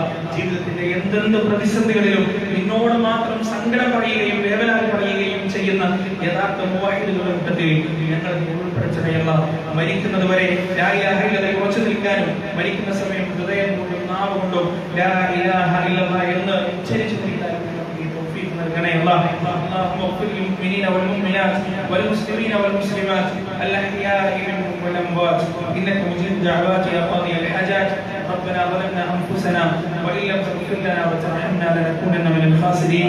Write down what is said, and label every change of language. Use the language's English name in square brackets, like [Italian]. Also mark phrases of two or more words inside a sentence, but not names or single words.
[Malayalam] ജീവിതത്തിന്റെ എന്തെന്ത് പ്രതിസന്ധികളിലും നിന്നോട് മാത്രം സങ്കടം പറയുകയും വേവലാതി പറയുകയും ചെയ്യുന്ന യഥാർത്ഥ മുവഹിദുകളുടെ കൂട്ടത്തിൽ ഞങ്ങളെ നീ ഉൾപ്പെടുത്തണേ അല്ലാഹ്. മരിക്കുന്നത് വരെ [Arabic] لا إله إلا الله [Malayalam] ഉറച്ചു നിൽക്കാനും മരിക്കുന്ന സമയം ഹൃദയം കൊണ്ടും നാവ് കൊണ്ടും [Arabic] لا إله إلا الله [Malayalam] എന്ന് ഉച്ചരിച്ചു നിൽക്കാനും [Arabic] اللهم اغفر للمؤمنين والمؤمنات والمسلمين والمسلمات الأحياء منهم والأموات إنك مجيب الدعوات يا قاضي الحاجات. ربنا ظلمنا أنفسنا وإن لم تغفر لنا وترحمنا لنكونن من الخاسرين.